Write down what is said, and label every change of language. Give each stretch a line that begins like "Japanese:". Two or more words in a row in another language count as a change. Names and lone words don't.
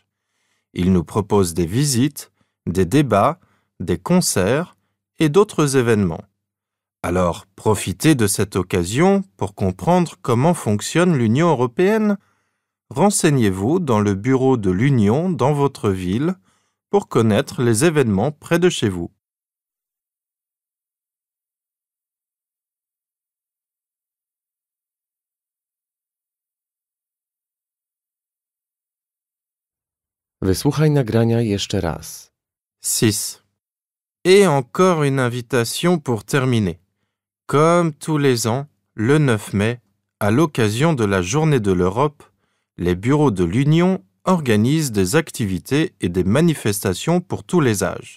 French: Ils nous proposent des visites, des débats, des concerts et d'autres événements. Alors, profitez de cette occasion pour comprendre comment fonctionne l'Union européenne. Renseignez-vous dans le bureau de l'Union dans votre ville pour connaître les événements près de chez vous.
Polish: Wysłuchaj nagrania jeszcze raz.
French: 6. Et encore une invitation pour terminer. Comme tous les ans, le 9 mai, à l'occasion de la Journée de l'Europe, les bureaux de l'Union organisent des activités et des manifestations pour tous les âges.